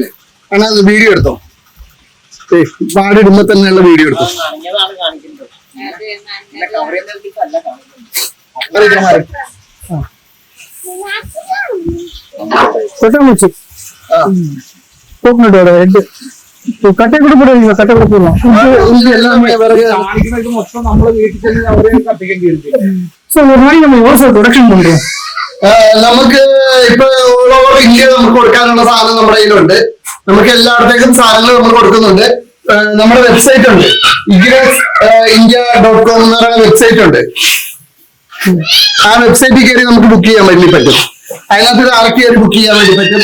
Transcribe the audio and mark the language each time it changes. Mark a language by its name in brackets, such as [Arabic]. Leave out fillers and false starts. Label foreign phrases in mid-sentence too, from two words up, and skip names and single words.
[Malayalam] കാരണം അത് വീഡിയോ എടുത്തോ, പാട് ഇടുമ്പോ തന്നെയുള്ള വീഡിയോ എടുത്തോ. [Tamil] கட்டை கூட போடுவீங்க, கட்டை கூட போடலாம். [Malayalam] மொத்தம் നമ്മള് വീട്ടിൽ തന്നെ അവരെ കത്തിക്കേണ്ടി വരും. [Tamil] ஒரு நாளைக்கு நம்ம எவ்வளவு சார் ப்ரொடக்ஷன் பண்றோம்? [Malayalam] നമുക്ക് ഇപ്പൊ [English] all over India [Malayalam] നമുക്ക് കൊടുക്കാനുള്ള സാധനം നമ്മുടെ കയ്യിലുണ്ട്. നമുക്ക് എല്ലായിടത്തേക്കും സാധനങ്ങൾ നമ്മൾ കൊടുക്കുന്നുണ്ട്. നമ്മുടെ വെബ്സൈറ്റ് ഉണ്ട്, ignessindia.com എന്ന് പറയുന്ന വെബ്സൈറ്റ് ഉണ്ട്. ആ വെബ്സൈറ്റിൽ കയറി നമുക്ക് ബുക്ക് ചെയ്യാൻ വേണ്ടി പറ്റും. അതിനകത്ത് ആർക്ക് കയറി ബുക്ക് ചെയ്യാൻ വേണ്ടി പറ്റും.